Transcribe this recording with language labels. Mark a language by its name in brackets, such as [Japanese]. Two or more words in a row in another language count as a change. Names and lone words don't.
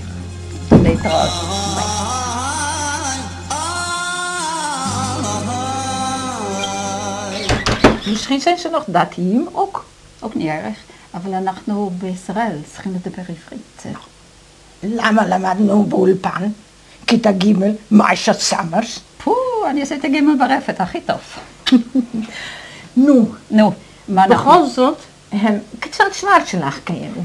[Hebrew] להתראות. [Dutch] Misschien zijn ze nog datiëm, ook niet erg. [Hebrew] אבל אנחנו בישראל צריכים לדבר עברית. למה למדנו באולפן? כיתה ג' מה יש סמרס? אני עשיתי ג' ברפת, הכי טוב. נו, מה אנחנו? בכל זאת, הם קצת שוורצלח כאלו.